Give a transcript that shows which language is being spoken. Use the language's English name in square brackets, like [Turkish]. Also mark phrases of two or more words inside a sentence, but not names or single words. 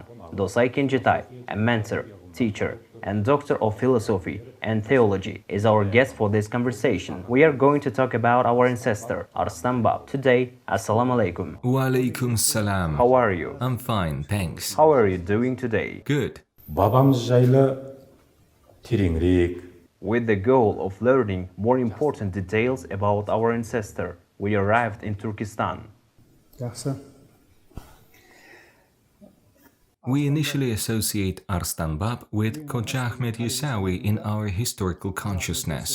[English] Dosai Kenzhetai, a mentor, teacher, and doctor of philosophy and theology, is our guest for this conversation. We are going to talk about our ancestor, Arystan Bab. Today, [Arabic] السلام عليكم. وعليكم السلام. [English] How are you? I'm fine, thanks. How are you doing today? Good. [Kazakh] Бабамыз жайлы тереңірек. [English] With the goal of learning more important details about our ancestor, we arrived in Turkestan. We initially associate Arystan Bab with Khoja Ahmet Yassawi in our historical consciousness.